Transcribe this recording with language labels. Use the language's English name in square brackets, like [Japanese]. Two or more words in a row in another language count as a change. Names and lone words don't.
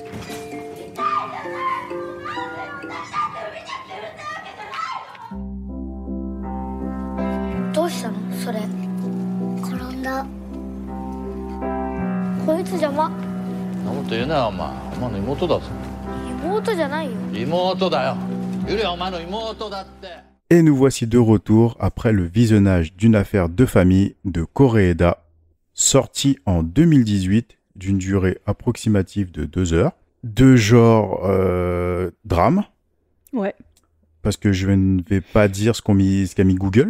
[Japanese] どうしたのそれ。転んだ。こいつ邪魔。そんなこと言うなよ、お前。お前の妹だぞ。妹じゃないよ。妹だよ。ゆりはお前の妹だって。 [French] Et nous voici de retour après le visionnage d'une affaire de famille de Koreeda, sorti en 2018 d'une durée approximative de 2 heures, de genre drame. Ouais. Parce que je ne vais pas dire ce qu'a mis Google.